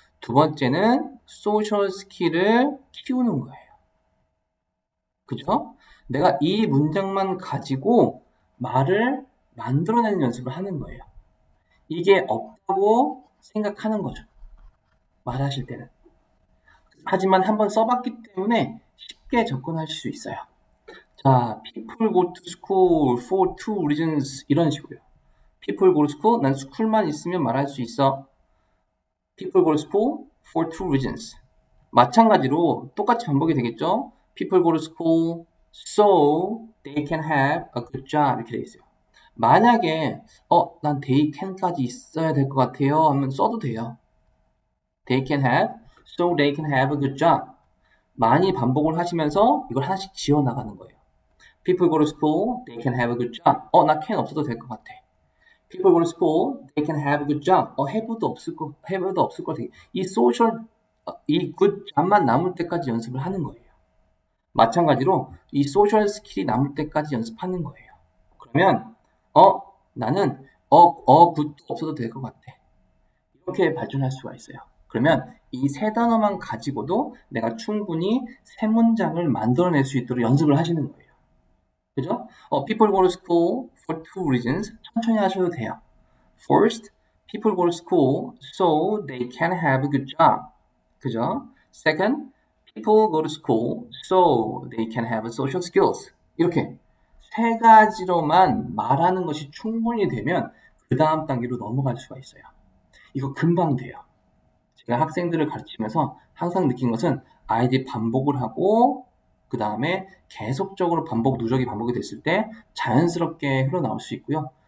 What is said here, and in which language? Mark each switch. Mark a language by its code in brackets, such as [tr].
[ko] 두 번째는 social skill을 키우는 거예요. 그죠? 내가 이 문장만 가지고 말을 만들어내는 연습을 하는 거예요. 이게 없다고 생각하는 거죠. 말하실 때는. 하지만 한번 써봤기 때문에 쉽게 접근하실 수 있어요. [en] 자, people go to school for two reasons [ko] 이런 식으로요. [en] people go to school, [ko] 난 스쿨만 있으면 말할 수 있어. [en] people go to school for two reasons. [ko] 마찬가지로 똑같이 반복이 되겠죠. [en] people go to school so they can have a good job [ko] 이렇게 되어 있어요. 만약에 난 [en] they can [ko] 까지 있어야 될 것 같아요 하면 써도 돼요. [en] they can have so they can have a good job. [ko] 많이 반복을 하시면서 이걸 하나씩 지어나가는 거예요. [en] people go to school, they can have a good job. [ko] 나 can 없어도 될 것 같아. [en] people go to school, they can have a good job. [ko] have도 없을 거 같아. 이 social, 이 good job만 남을 때까지 연습을 하는 거예요. 마찬가지로 이 social skill이 남을 때까지 연습하는 거예요. 그러면 나는 good도 없어도 될 것 같아. 이렇게 발전할 수가 있어요. 그러면 이 세 단어만 가지고도 내가 충분히 세 문장을 만들어낼 수 있도록 연습을 하시는 거예요. 그죠? [en] people go to school for two reasons. [ko] 천천히 하셔도 돼요. [en] First, people go to school so they can have a good job. [ko] 그죠? [en] Second, people go to school so they can have social skills. [ko] 이렇게 세 가지로만 말하는 것이 충분히 되면 그 다음 단계로 넘어갈 수가 있어요. 이거 금방 돼요. 제가 학생들을 가르치면서 항상 느낀 것은 아이들이 반복을 하고 그 다음에 계속적으로 누적이 반복이 됐을 때 자연스럽게 흘러나올 수 있고요.